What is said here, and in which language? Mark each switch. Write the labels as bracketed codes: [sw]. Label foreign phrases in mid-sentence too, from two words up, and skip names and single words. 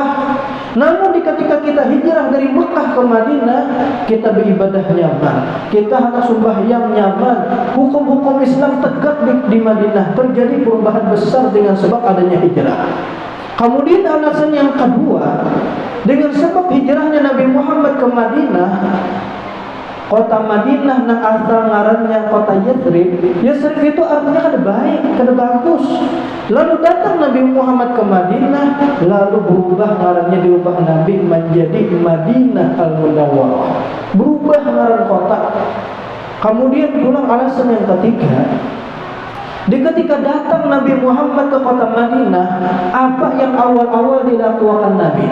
[id] Namun ketika kita hijrah dari Mekah ke Madinah, kita beribadah nyaman, kita hanya sembahyang nyaman, hukum-hukum Islam tegak di Madinah. Terjadi perubahan besar dengan sebab adanya hijrah. Kemudian alasan yang kedua, dengan sebab hijrahnya Nabi Muhammad ke Madinah, kota Madinah nang asal ngarannya kota Yathrib. [bjn] Yathrib itu artinya kada baik, kada bagus. [id] Lalu datang Nabi Muhammad ke Madinah, lalu berubah ngarannya, diubah Nabi menjadi Madinah Al-Munawwarah. Berubah ngaran kota. Kemudian pulang alasan yang ketiga, ketika datang Nabi Muhammad ke kota Madinah, apa yang awal-awal dilakukan Nabi?